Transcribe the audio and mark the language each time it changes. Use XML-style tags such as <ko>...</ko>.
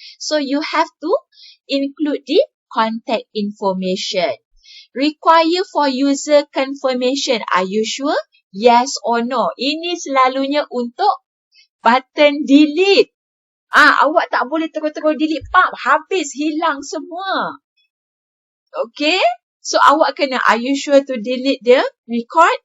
<en>So you have to include the contact information. Require for user confirmation. Are you sure? Yes or no?</en> <ms>Ini selalunya untuk button delete. Awak tak boleh terus-terus delete. Habis, hilang semua. Okay?</ms> <en>So,</en> <ms>awak kena,</ms> <en>are you sure to delete the record?</en>